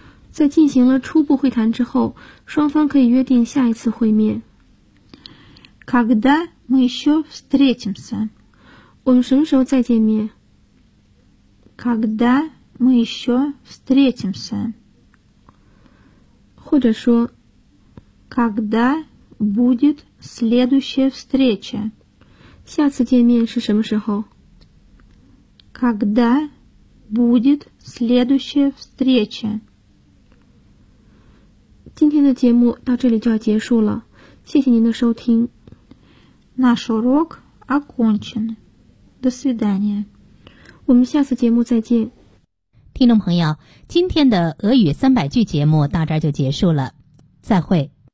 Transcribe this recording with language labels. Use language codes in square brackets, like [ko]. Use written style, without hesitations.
[zh] 在进行了初步会谈之后，双方可以约定下一次会面。 [ru] Когда мы еще встретимся? [zh] 我们什么时候再见面？ [ru] Когда? Мы еще встретимся. [zh] 或者说 [ru] Когда будет следующая встреча? [zh] 下次见面是什么时候? [ru] Когда будет следующая встреча? [zh] 今天的节目到这里就要结束了。谢谢您的收听。 [ru] Наш урок окончен. До свидания. [zh] 我们下次节目再见。听众朋友，今天的俄语三百句节目到这儿就结束了，再会。